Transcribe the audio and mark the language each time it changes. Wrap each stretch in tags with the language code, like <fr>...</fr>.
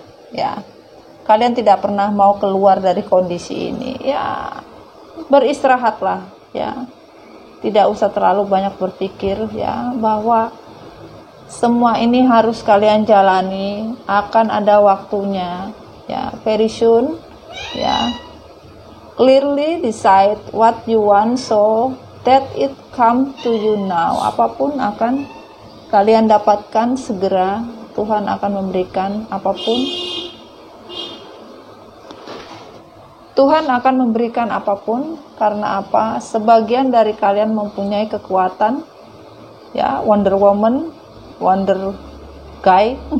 <id>Ya, kalian tidak pernah mau keluar dari kondisi ini. Ya, beristirahatlah. Ya, tidak usah terlalu banyak berpikir ya, bahwa semua ini harus kalian jalani, akan ada waktunya ya,</id> <en>very soon</en> <id>ya.</id> <en>Clearly decide what you want so that it come to you now.</en> <id>Apapun akan kalian dapatkan segera. Tuhan akan memberikan apapun. Tuhan akan memberikan apapun. Karena apa? Sebagian dari kalian mempunyai kekuatan ya, Wonder Woman, Wonder Guy.</id>